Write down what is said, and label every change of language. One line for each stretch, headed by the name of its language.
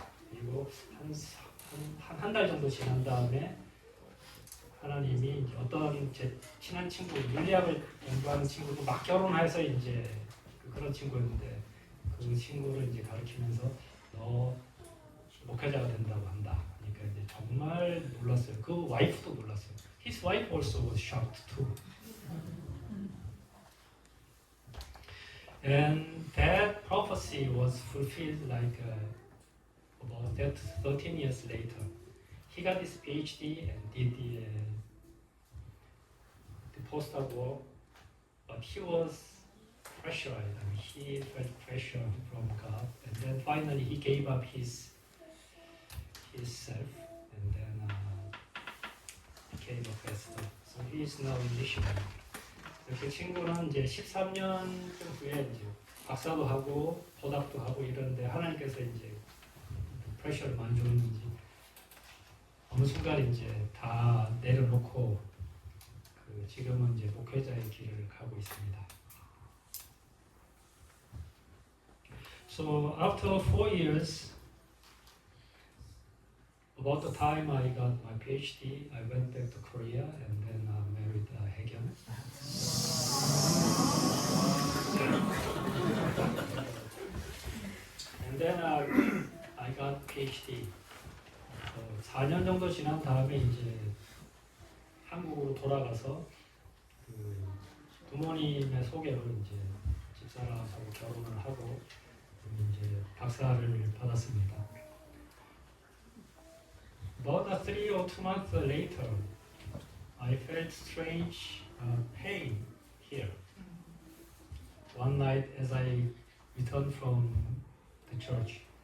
Korean: 그리고 한 달 정도 지난 다음에 하나님이 이제 어떤 제 친한 친구, 물리학을 연구하는 친구도 막 결혼해서 이제 그런 친구였는데 그 친구를 이제 가르치면서 너 목회자가 된다고 한다. 그러니까 이제 정말 놀랐어요. 그 와이프도 놀랐어요.
English: His wife also was shocked too. And that prophecy was fulfilled like about 13 years later. He got his PhD and did the postdoc work but he was pressurized. I mean, he felt pressure from God, and then finally he gave up his self, and then became a pastor. So he is now in missionary.
Korean: 그 친구는 이제 13년쯤 후에 이제 박사도 하고 보답도 하고 이러는데 하나님께서 이제 프레셔를 많이 줬는지 어느 순간 이제 다 내려놓고 그 지금은 이제 목회자의 길을 가고 있습니다.
English: So after 4 years, about the time I got my PhD, I went back to Korea and then married Haegyeon. And then I got PhD.
Korean: 4년 정도 지난 다음에 이제 한국으로 돌아가서 그 부모님의 소개로 이제 집사람하고 결혼을 하고 이제 박사를 받았습니다.
English: About 3 or 2 months later, I felt strange pain here. One night as I returned from the church.